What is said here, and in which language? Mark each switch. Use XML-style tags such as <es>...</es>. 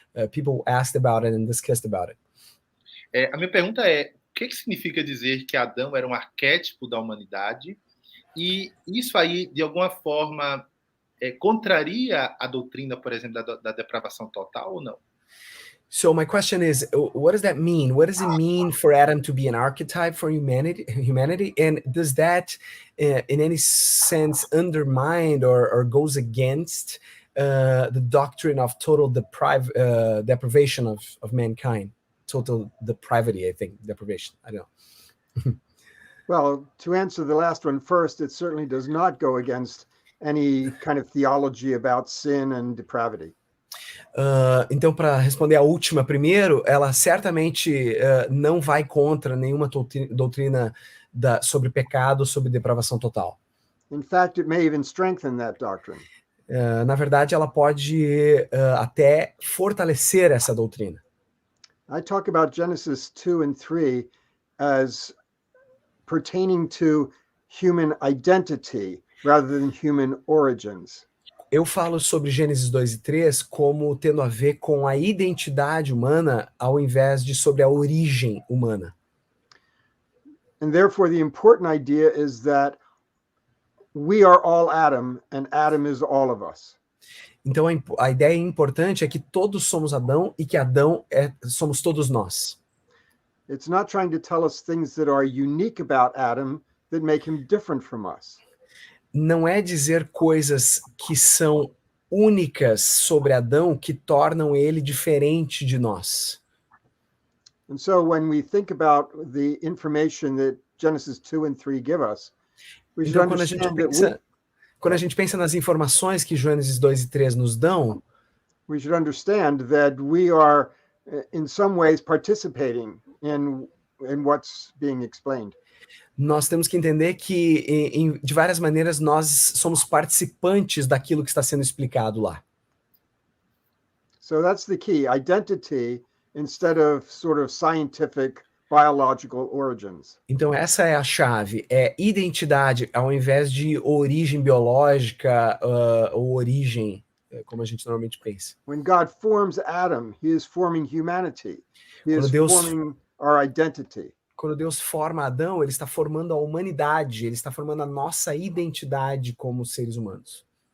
<en>People asked about it and discussed about it.</en> <pt>A minha pergunta é, o que significa dizer que Adão era um arquétipo da humanidade? E isso aí, de alguma forma, contraria a doutrina, por exemplo, da depravação total ou não?</pt> <en>So my question is, what does that mean? What does it mean for Adam to be an archetype for humanity? And does that, in any sense, undermine or goes against the doctrine of total deprivation of mankind? Total depravity, I think. Deprivation, I don't know. Well, to answer the last one first, it certainly does not go against any kind of theology about sin and depravity.</en> <pt>Então, para responder a última primeiro, ela certamente não vai contra nenhuma doutrina sobre pecado, sobre depravação total.</pt> <en>In fact, it may even strengthen that doctrine.</en> <pt>Na verdade, ela pode até fortalecer essa doutrina.</pt> <en>I talk about Genesis 2 and 3 as pertaining to human identity rather than human origins.</en> <pt>Eu falo sobre Gênesis 2 e 3 como tendo a ver com a identidade humana ao invés de sobre a origem humana.</pt> <en>And therefore the important idea is that we are all Adam and Adam is all of us.</en> <pt>Então a ideia importante é que todos somos Adão e que Adão somos todos nós.</pt> <en>It's not trying to tell us things that are unique about Adam that make him different from us.</en> <pt>Não é dizer coisas que são únicas sobre Adão que tornam ele diferente de nós.</pt> <en>And so when we think about the information that Genesis 2 and 3 give us, we should understand that</en> <pt>quando a gente pensa nas informações que Gênesis 2 e 3 nos dão,</pt> <en>we should understand that we are in some ways participating in what's being explained.</en> <pt>Nós temos que entender que, de várias maneiras, nós somos participantes daquilo que está sendo explicado lá.</pt> <en>So that's the key, identity instead of sort of scientific biological origins.</en> <pt>Então essa é a chave, é identidade ao invés de origem biológica ou origem, como a gente normalmente pensa.</pt> <en>When God forms Adam, he is forming humanity. He is forming our identity.</en> <pt>Quando Deus forma Adão, ele está formando a humanidade, ele está formando a nossa identidade como seres humanos.</pt>